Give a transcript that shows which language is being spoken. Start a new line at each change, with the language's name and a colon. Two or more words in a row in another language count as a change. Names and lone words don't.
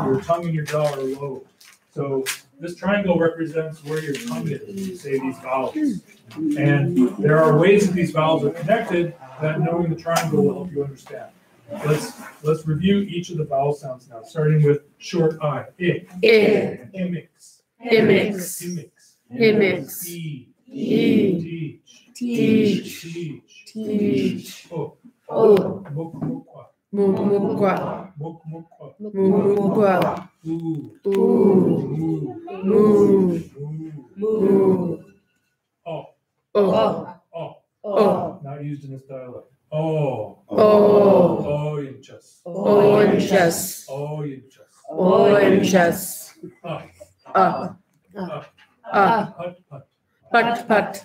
English: Your tongue and your jaw are low. So this triangle represents where your tongue is when you say these vowels. And there are ways that these vowels are connected that knowing the triangle will help you understand. Let's review each of the vowel sounds now, starting with short I. Imix. Imix. Imix. Imix. E. E. Teach. Teach. Teach. O. O. Mukmukwa. Mukmukwa. Mukmukwa. Mukmukwa. Ooh. Ooh. Moo. Moo. Moo. Moo. Oh. Oh. Oh. Oh. Not used in this dialect. Oh. Oh. Oranges. Oranges. Oranges. Oranges. Up. Put. Put. Put.